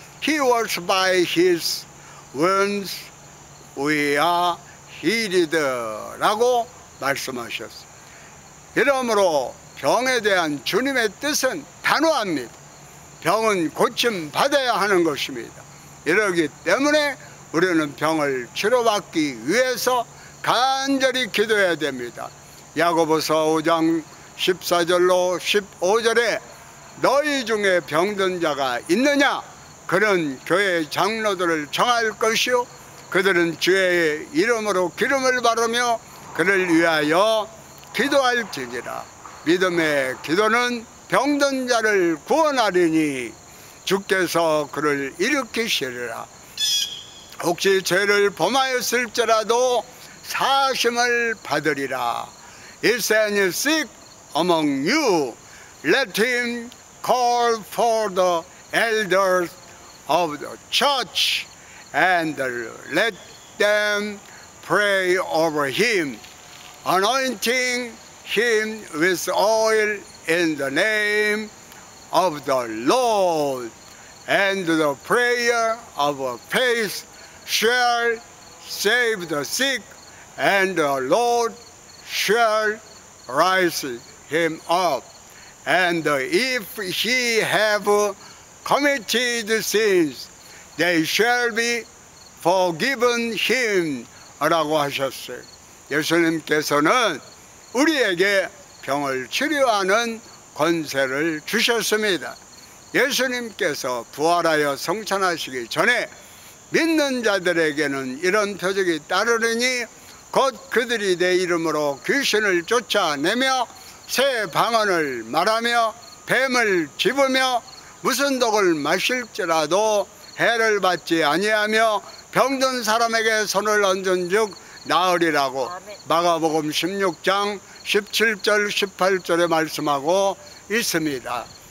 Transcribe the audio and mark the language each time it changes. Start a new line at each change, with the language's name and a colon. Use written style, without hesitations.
English: He was by his wounds we are healed
Korean: 라고 말씀하셨어요. 이러므로 병에 대한 주님의 뜻은 단호합니다. 병은 고침 받아야 하는 것입니다. 이러기 때문에 우리는 병을 치료받기 위해서 간절히 기도해야 됩니다. 야고보서 5장 14절로 15절에 너희 중에 병든 자가 있느냐? 그는 교회 장로들을 정할 것이요 그들은 주의 이름으로 기름을 바르며 그를 위하여 기도할지니라. 믿음의 기도는 병든 자를 구원하리니 주께서 그를 일으키시리라. 혹시 죄를 범하였을지라도 사심을 받으리라.
English: Is any sick among you? Let him call for the elders of the church and let them pray over him, anointing him with oil in the name of the Lord. And the prayer of faith shall save the sick, and the Lord shall raise him up. And if he have committed sins, they shall be forgiven him
Korean: 라고 하셨어요. 예수님께서는 우리에게 병을 치료하는 권세를 주셨습니다. 예수님께서 부활하여 성천하시기 전에 믿는 자들에게는 이런 표적이 따르리니 곧 그들이 내 이름으로 귀신을 쫓아내며 새 방언을 말하며 뱀을 집으며 무슨 독을 마실지라도 해를 받지 아니하며 병든 사람에게 손을 얹은즉 나으리라고 마가복음 16장 17절 18절에 말씀하고 있습니다.